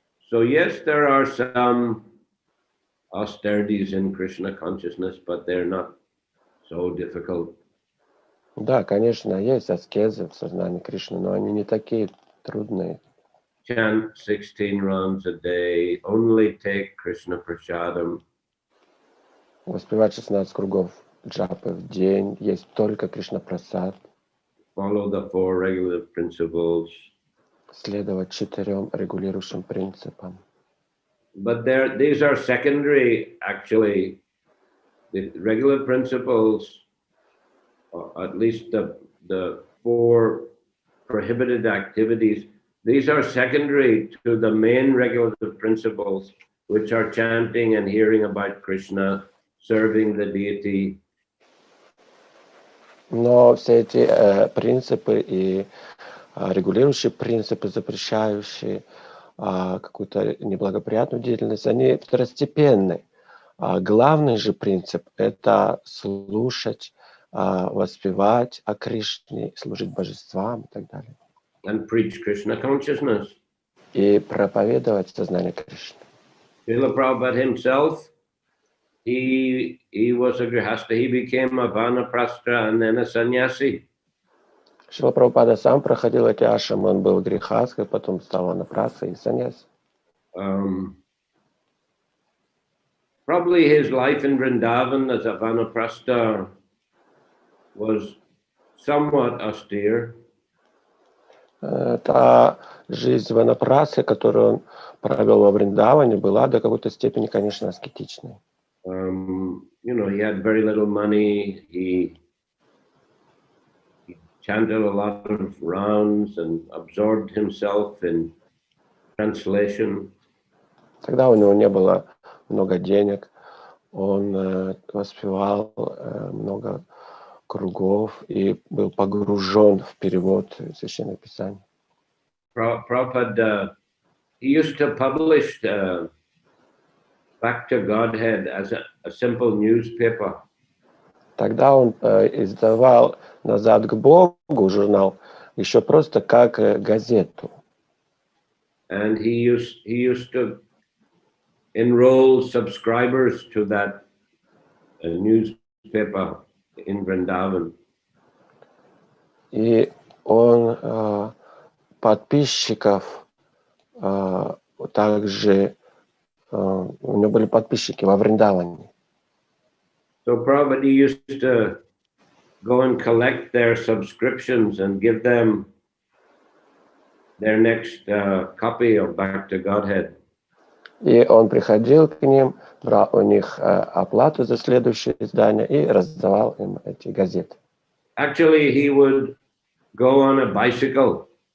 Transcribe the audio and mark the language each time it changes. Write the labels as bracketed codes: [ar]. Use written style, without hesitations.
[en] So yes, there are some austerities in Krishna consciousness, but they're not so difficult. [ru] Да, конечно, есть аскезы в сознании Кришны, но они не такие трудные. [en] Chant 16 rounds a day, only take Krishna Prasadam. [ru] Воспевать 16 кругов джапы в день, есть только Кришна Прасад. [en] Follow the 4 regulative principles. [ru] Следовать 4 регулирующим принципам. [en] But these are secondary, actually. The regular principles, at least the 4 prohibited activities, these are secondary to the main regulative principles, which are chanting and hearing about Krishna, serving the deity. [ru] Но все эти принципы и регулирующие принципы, запрещающие какую-то неблагоприятную деятельность, они второстепенны. Главный же принцип – это слушать, воспевать о Кришне, служить божествам и так далее. [en] And preach Krishna consciousness. [ru] И проповедовать сознание Кришны. [en] Srila Prabhupada himself, he was a grihasta, he became a vanaprastha and then a sannyasi. [ru] Шрила Прабхупада сам проходил эти ашрамы, он был грихасткой, потом стал ванапрастхой и саньяси. [en] Probably his life in Vrindavan as a vanaprastha was somewhat austere. [ru] Та жизнь ванапрастхи, которую он провел во Вриндаване, была до какой-то степени, конечно, аскетичной. [en] You know, he had very little money. He chanted a lot of rounds and absorbed himself in translation. [ru] Тогда у него не было много денег, он воспевал много кругов и был погружен в перевод священных писаний. [en] Prabhupada, he used to publish Back to Godhead as a simple newspaper. [ru] Тогда он издавал «Назад к Богу» журнал еще просто как газету. [en] And he used to enroll subscribers to that newspaper in Vrindavan. [ru] И он подписчиков также, у него были подписчики во Вриндаване. [en] So Prabhupada used to go and collect their subscriptions and give them their next copy of Back to Godhead. [ru] И он приходил к ним, брал у них оплату за следующее издание и раздавал им эти газеты. [en] Actually, he would go on a bicycle.